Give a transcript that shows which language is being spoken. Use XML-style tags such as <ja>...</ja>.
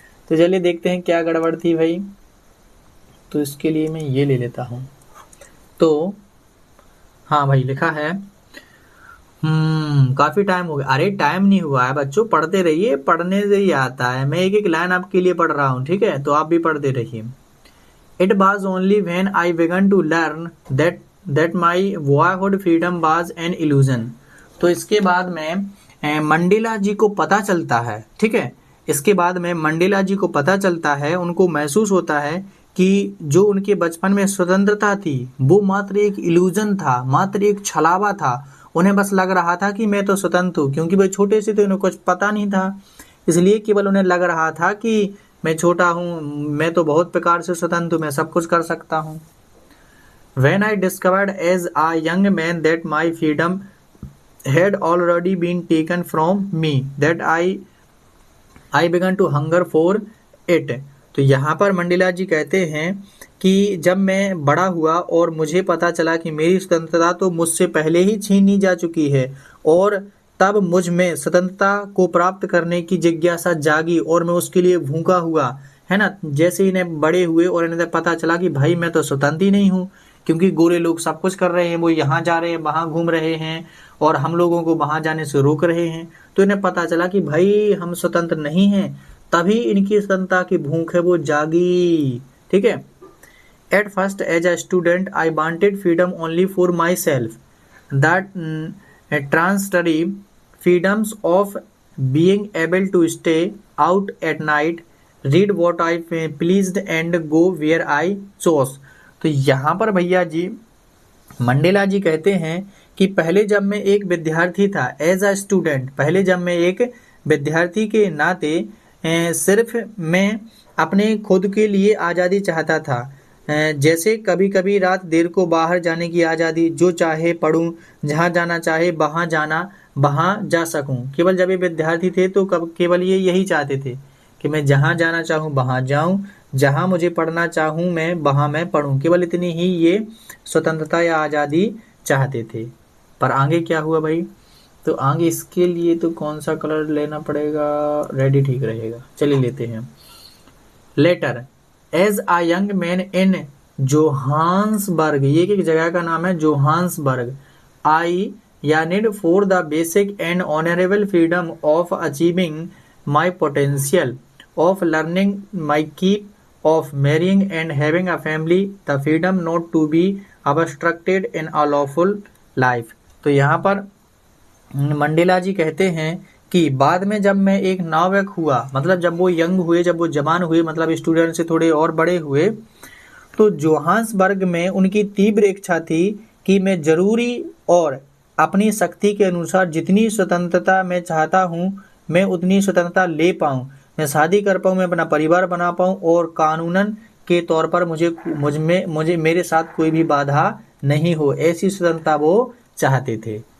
<hi>तो चलिए देखते हैं क्या गड़बड़ थी भाई। तो इसके लिए मैं ये ले लेता हूँ। तो हाँ भाई, लिखा है काफी टाइम हो गया। अरे टाइम नहीं हुआ है बच्चों, पढ़ते रहिए, पढ़ने से ही आता है। मैं एक एक लाइन आपके लिए पढ़ रहा हूँ, ठीक है, तो आप भी पढ़ते रहिए।</hi> <en>It was only when I began to learn that my boyhood freedom was an illusion।</en> <hi>तो इसके बाद में मंडेला जी को पता चलता है, ठीक है, इसके बाद में मंडेला जी को पता चलता है, उनको महसूस होता है कि जो उनके बचपन में स्वतंत्रता थी वो मात्र एक इल्यूजन था, मात्र एक छलावा था। उन्हें बस लग रहा था कि मैं तो स्वतंत्र हूँ, क्योंकि वे छोटे से थे, उन्हें कुछ पता नहीं था, इसलिए केवल उन्हें लग रहा था कि मैं छोटा हूँ, मैं तो बहुत प्रकार से स्वतंत्र हूँ, मैं सब कुछ कर सकता हूँ।</hi> <en>When I discovered as a young man that my freedom had already been taken from me, that I began to hunger for it।</en> <hi>तो यहाँ पर मंडेला जी कहते हैं कि जब मैं बड़ा हुआ और मुझे पता चला कि मेरी स्वतंत्रता तो मुझसे पहले ही छीनी जा चुकी है, और तब मुझ में स्वतंत्रता को प्राप्त करने की जिज्ञासा जागी और मैं उसके लिए भूखा हुआ, है ना। जैसे इन्हें बड़े हुए और इन्हें पता चला कि भाई मैं तो स्वतंत्र ही नहीं हूँ, क्योंकि गोरे लोग सब कुछ कर रहे हैं, वो यहाँ जा रहे हैं, वहाँ घूम रहे हैं, और हम लोगों को वहाँ जाने से रोक रहे हैं। तो इन्हें पता चला कि भाई हम स्वतंत्र नहीं हैं, तभी इनकी स्वतंत्रता की भूख है वो जागी।</hi> <en>ठीक है। At first as a student I wanted freedom only for myself, the transitory freedoms of being able to stay out at night, read what I pleased and go where I chose।</en> <hi>तो यहाँ पर भैया जी Mandela जी कहते हैं कि पहले जब मैं एक विद्यार्थी था,</hi> <en>as a student,</en> <hi>पहले जब मैं एक विद्यार्थी के नाते सिर्फ मैं अपने खुद के लिए आज़ादी चाहता था, जैसे कभी कभी रात देर को बाहर जाने की आज़ादी, जो चाहे पढूं, जहाँ जाना चाहे वहाँ जा सकूं। केवल जब ये विद्यार्थी थे तो केवल ये यही चाहते थे कि मैं जहाँ जाना चाहूँ वहाँ जाऊँ, जहाँ मुझे पढ़ना चाहूँ मैं वहाँ मैं पढूं। केवल इतनी ही ये स्वतंत्रता या आज़ादी चाहते थे। पर आगे क्या हुआ भाई? तो आगे इसके लिए तो कौन सा कलर लेना पड़ेगा? रेडी ठीक रहेगा, चलिए लेते हैं।</hi> <en>later as a young man in Johannesburg,</en> <hi>ये एक जगह का नाम है</hi> <en>Johannesburg, I yearned for the basic and honorable freedom of achieving my potential, of learning my keep, of marrying and having a family, the freedom not to be obstructed in a lawful life।</en> <hi>तो यहाँ पर Mandela जी कहते हैं कि बाद में जब मैं एक नाविक हुआ, मतलब जब वो यंग हुए, जब वो जवान हुए, मतलब स्टूडेंट से थोड़े और बड़े हुए, तो जोहान्सबर्ग में उनकी तीव्र इच्छा थी कि मैं जरूरी और अपनी शक्ति के अनुसार जितनी स्वतंत्रता मैं चाहता हूँ मैं उतनी स्वतंत्रता ले पाऊँ, मैं शादी कर पाऊँ, मैं अपना परिवार बना पाऊँ और कानूनन के तौर पर मुझे मेरे साथ कोई भी बाधा नहीं हो, ऐसी स्वतंत्रता वो चाहते थे।</hi>